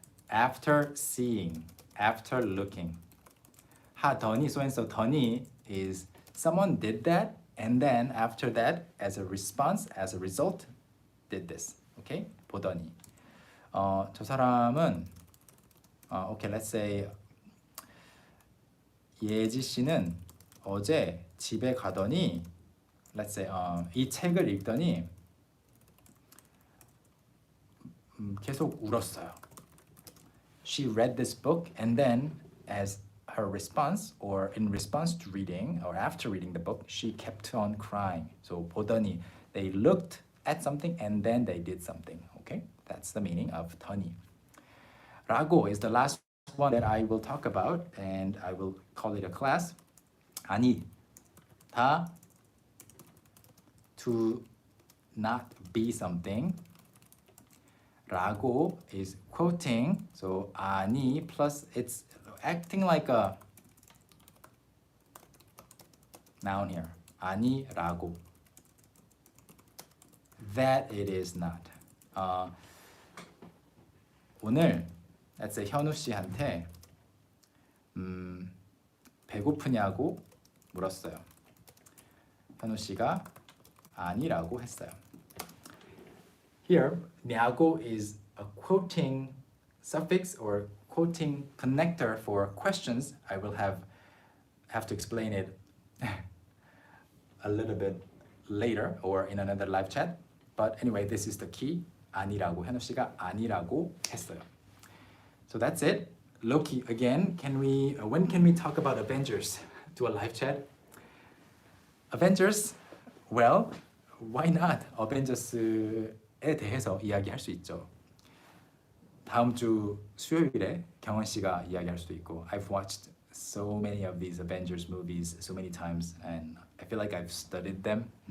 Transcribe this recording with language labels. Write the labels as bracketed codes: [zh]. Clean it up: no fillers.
[en] After seeing, after looking. 하더니, so and so. 더니 is someone did that, and then after that, as a response, as a result, did this. Okay? 보더니. [ko] 저 사람은 [en] okay, let's say [ko] 예지 씨는 어제 집에 가더니 [en] let's say [ko] 이 책을 읽더니 계속 울었어요. [en] She read this book and then as her response or in response to reading or after reading the book, she kept on crying. So 보더니, they looked at something and then they did something. Okay? That's the meaning of 더니. 라고 is the last one that I will talk about and I will call it a class. 아니, 다 to not be something. 라고 is quoting. So 아니 plus it's acting like a noun here. [ko] 아니라고. [en] That it is not. [ko] 오늘 [en] let's say [ko] 현우 씨한테 배고프냐고 물었어요. 현우 씨가 아니라고 했어요. [en] Here, 냐고 is a quoting suffix or quoting connector for questions. I will have to explain it a little bit later or in another live chat. But anyway, this is the key. 아니라고. [ko] 현우 씨가 아니라고 했어요. [en] So that's it. Loki again. When can we talk about Avengers? Do a live chat. Avengers? Well, why not? [ko] 어벤져스에 대해서 이야기할 수 있죠. 다음 주 수요일에 경원 씨가 이야기할 수도 있고. [en] I've watched so many of these Avengers movies so many times and I feel like I've studied them.